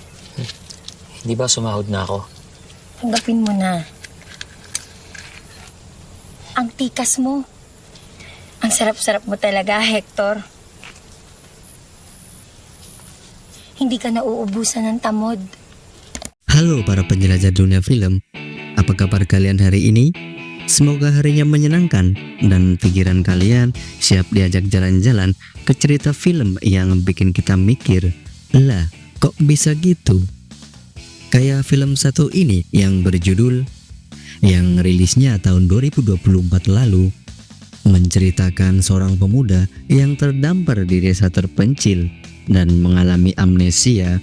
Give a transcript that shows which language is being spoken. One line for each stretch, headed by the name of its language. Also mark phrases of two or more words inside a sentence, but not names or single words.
Filipino: Hindi ba sumahod na ako? Tanggapin mo na. Ang tikas mo. Ang sarap-sarap mo talaga, Hector. Hindi ka nauubusan ng tamod.
Indonesian: Halo para penjelajah dunia film. Apa kabar kalian hari ini? Semoga harinya menyenangkan dan pikiran kalian siap diajak jalan-jalan ke cerita film yang bikin kita mikir, lah kok bisa gitu? Kayak film satu ini yang berjudul, yang rilisnya tahun 2024 lalu, menceritakan seorang pemuda yang terdampar di desa terpencil dan mengalami amnesia.